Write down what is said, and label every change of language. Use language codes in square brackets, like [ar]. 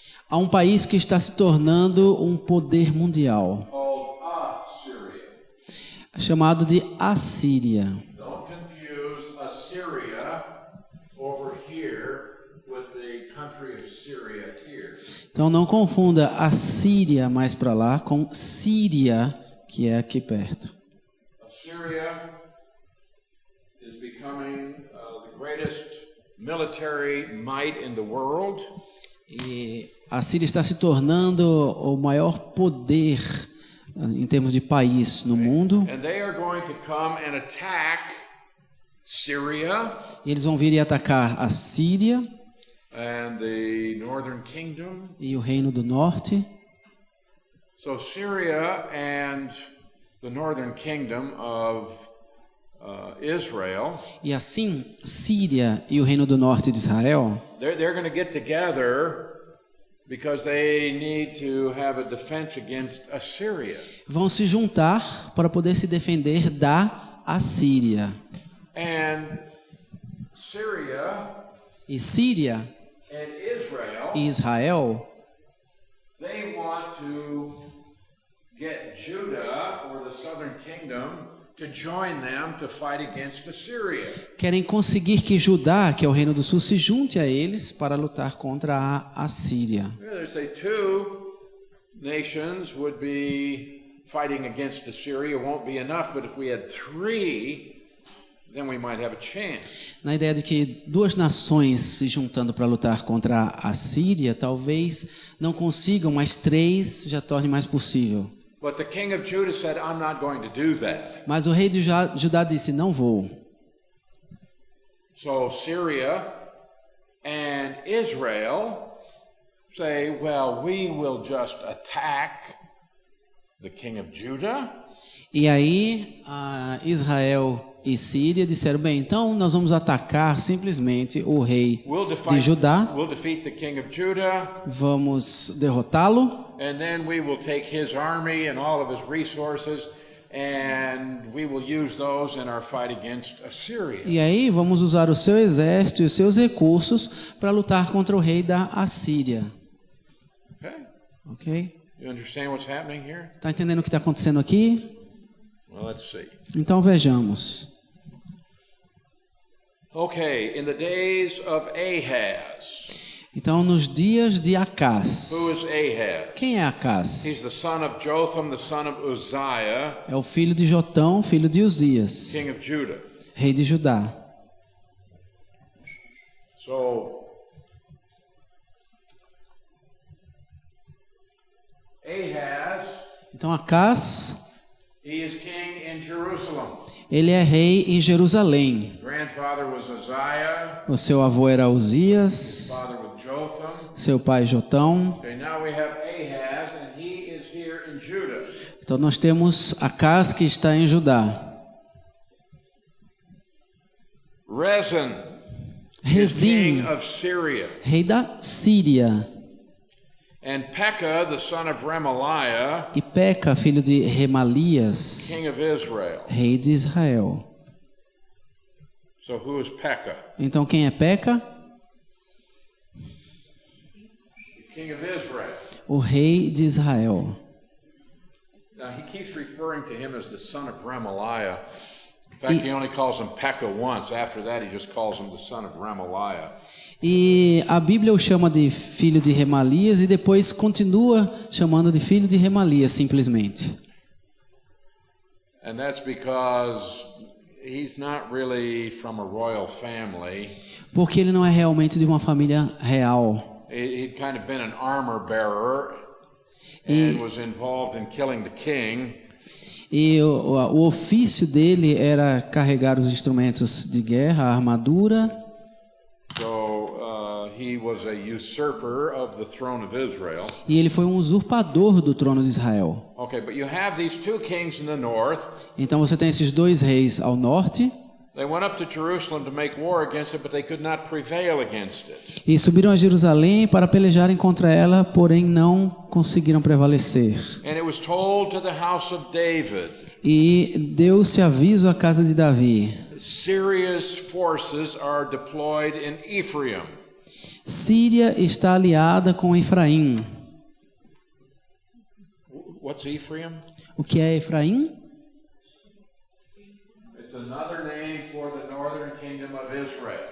[pt] Há um país que está se tornando um poder mundial, [en] called Assyria. [pt] chamado de Assíria. [en] Don't confuse Assyria over here with the country of Syria here. [pt] Então não confunda a Síria mais para lá com Síria, que é aqui perto. [en] Assyria is becoming the greatest military might in the world. [pt] E a Síria está se tornando o maior poder em termos de país no mundo. [en] And they are going to come and attack Syria [pt] E eles vão vir e atacar a Síria [en] and the northern kingdom. [pt] e o Reino do Norte. [en] So Syria and the northern kingdom of Israel, [pt] E assim, Síria e o Reino do Norte de Israel, [en] they're going to get together because they need to have a defense against Assyria. [pt] vão se juntar para poder se defender da Assíria. [en] And Syria [pt] E Síria [en] and Israel, [pt] e Israel, [en] they want to get Judah or the southern kingdom to join them to fight against Assyria. [pt] querem conseguir que Judá, que é o Reino do Sul, se junte a eles para lutar contra a Assíria. [en] They say two nations would be fighting against Assyria. Won't be enough, but if we had three, then we might have a chance. [pt] Na ideia de que duas nações se juntando para lutar contra a Síria, talvez não consigam, mas três já torne mais possível. [en] But the king of Judah said, I'm not going to do that. [pt] Mas o rei de Judá disse, não vou. [en] So Syria and Israel say, well, we will just attack the king of Judah. [pt] E aí, Israel e Síria disseram, bem, então nós vamos atacar simplesmente o rei de Judá, [en] We'll defeat the king of Judah, [pt] vamos derrotá-lo, [en] and then we will take his army and all of his resources, and we will use those in our fight against Assyria. [pt] e aí vamos usar o seu exército e os seus recursos para lutar contra o rei da Assíria. [en] Okay? [pt] Ok? [en] You understand what's happening here? [pt] Está entendendo o que está acontecendo aqui? [en] Well, let's see. [pt] Então vejamos. [en] Okay, in the days of Ahaz. [pt] Então, nos dias de Acás. [en] Who is Ahaz? [pt] Quem é Acás? [en] He's the son of Jotham, the son of Uzziah, [pt] É o filho de Jotão, filho de Uzias, [en] king of Judah. [pt] rei de Judá. [en] So, Ahaz, [pt] Então, Acás, [en] he is king in Jerusalem. [pt] ele é rei em Jerusalém. [en] Grandfather was Uzziah, [pt] O seu avô era Uzias, [en] father was Jotham. [pt] seu pai Jotão. [en] Okay, now we have Ahaz, and he is here in Judah. [pt] Então, nós temos Acás que está em Judá. [en] Rezin, king [pt] Rezim, [en] of Syria, [pt] rei da Síria. [en] and Pekah, the son of Remaliah, [pt] E Peca, filho de Remalias, [en] king of Israel. [pt] rei de Israel. [en] So who is Pekah? [pt] Então, quem é Peca? [en] The king of Israel. [pt] O rei de Israel. [en] Now he keeps referring to him as the son of Remaliah. In fact, he only calls him Pekah once. After that, he just calls him the son of Remaliah. [pt] E a Bíblia o chama de filho de Remalias e depois continua chamando de filho de Remalias, simplesmente. [en] And that's because he's not really from a royal family. [pt] Porque ele não é realmente de uma família real. [en] He'd kind of been an armor bearer and was involved in killing the king. [pt] E o ofício dele era carregar os instrumentos de guerra, a armadura. [en] So he was a usurper of the throne of Israel. [pt] E ele foi um usurpador do trono de Israel. [en] Okay, but you have these two kings in the north. [pt] Então você tem esses dois reis ao norte. [en] They went up to Jerusalem to make war against it, but they could not prevail against it. [pt] E subiram a Jerusalém para pelejarem contra ela, porém não conseguiram prevalecer. [en] And it was told to the house of David, [pt] E deu-se aviso à casa de Davi. [en] Syria's forces are deployed in Ephraim. [pt] Síria está aliada com Efraim. [en] What's Ephraim? [pt] O que é Efraim? [en] It's another name for the northern kingdom of Israel.